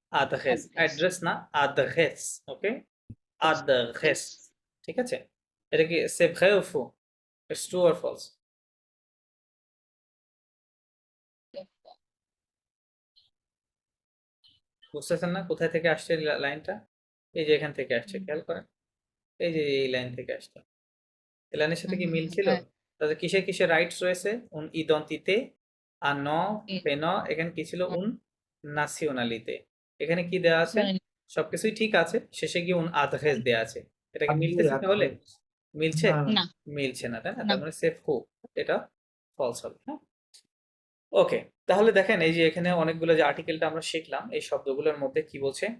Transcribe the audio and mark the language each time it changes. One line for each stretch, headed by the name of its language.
French: adresse, address না, adresse, ওকে, adresse,
Bangla: ঠিক আছে? এটা কি
French: c'est vrai ou faux?
English: It's true or false?
Bangla: বুঝতেছেন না কোথায় থেকে আসছে লাইনটা? এই যে এখান থেকে আসছে, খেয়াল করেন। এই যে এই লাইন থেকে আসছে। এই লাইনের সাথে কি মিল ছিল? হ্যাঁ। তাহলে কিসে কিসে রাইটস রয়েছে?
French: un identité, un nom, prénom,
Bangla: এখানে কি ছিল?
French: un nationalité।
Bangla: এখানে কি দেওয়া আছে? সবকিছুই ঠিক আছে, শেষে গিয়ে
French: un adresse
Bangla: দেওয়া আছে। এটা কি মিলতেছে তাহলে? মিলছে? না। মিলছে না, তাই না? না। তার মানে
French: c'est faux,
Bangla: এটা ফলস হবে। হ্যাঁ, ওকে। তাহলে দেখেন এই যে এখানে অনেকগুলো যে আর্টিকেলটা আমরা শিখলাম, এই শব্দগুলোর মধ্যে কি বলছে?